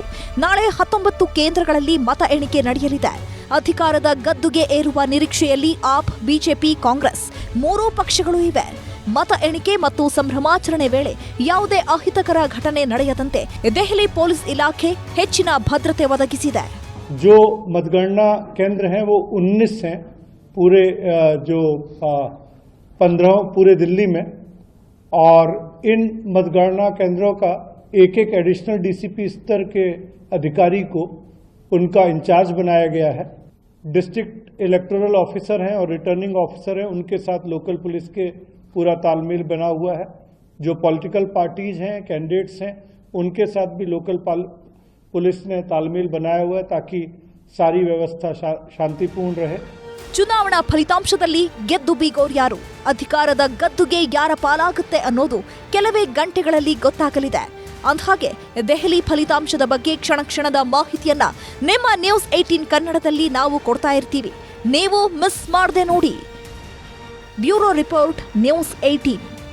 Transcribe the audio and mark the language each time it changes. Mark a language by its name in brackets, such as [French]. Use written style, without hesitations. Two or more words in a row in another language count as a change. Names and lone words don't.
[Kannada] ನಾಳೆ 19 ಕೇಂದ್ರಗಳಲ್ಲಿ ಮತ ಎಣಿಕೆ ನಡೆಯಲಿದೆ. ಅಧಿಕಾರದ ಗದ್ದುಗೆ ಏರುವ ನಿರೀಕ್ಷೆಯಲ್ಲಿ ಆಪ್, ಬಿಜೆಪಿ, ಕಾಂಗ್ರೆಸ್ 3 ಪಕ್ಷಗಳು ಇವೆ. ಮತ ಎಣಿಕೆ ಮತ್ತು ಸಂಭ್ರಮಾಚರಣೆ ವೇಳೆ ಯಾವುದೇ ಅಹಿತಕರ ಘಟನೆ ನಡೆಯದಂತೆ ದೆಹಲಿ ಪೊಲೀಸ್ ಇಲಾಖೆ ಹೆಚ್ಚಿನ ಭದ್ರತೆ ಒದಗಿಸಿದೆ. [Hindi] जो मतगणना केंद्र हैं वो 19 हैं पूरे जो 15 पूरे दिल्ली में, और इन मतगणना केंद्रों का एक [English] additional DCP [Hindi] स्तर के अधिकारी को उनका इंचार्ज बनाया गया है. [English] district electoral officer [Hindi] हैं और [English] returning officer [Hindi] हैं, उनके साथ [English] local police [Hindi] के पूरा तालमेल बना हुआ है. जो [English] political parties [Hindi] हैं, कैंडिडेट्स हैं, उनके साथ भी [English] local police [Hindi] ने तालमेल बनाया हुआ है ताकि सारी व्यवस्था शांतिपूर्ण रहे. [Kannada] ಚುನಾವಣಾ ಫಲಿತಾಂಶದಲ್ಲಿ ಗೆದ್ದು ಬೀಗೋರ್ಯಾರು, ಅಧಿಕಾರದ ಗದ್ದುಗೆ ಯಾರ ಪಾಲಾಗುತ್ತೆ ಅನ್ನೋದು ಕೆಲವೇ ಗಂಟೆಗಳಲ್ಲಿ ಗೊತ್ತಾಗಲಿದೆ. ಅಂದಹಾಗೆ ದೆಹಲಿ ಫಲಿತಾಂಶದ ಬಗ್ಗೆ ಕ್ಷಣದ ಮಾಹಿತಿಯನ್ನ ನಿಮ್ಮ ನ್ಯೂಸ್ 18 ಕನ್ನಡದಲ್ಲಿ ನಾವು ಕೊಡ್ತಾ ಇರ್ತೀವಿ. ನೀವು ಮಿಸ್ ಮಾಡದೆ ನೋಡಿ. [English] bureau report, [Kannada] ನ್ಯೂಸ್ 18.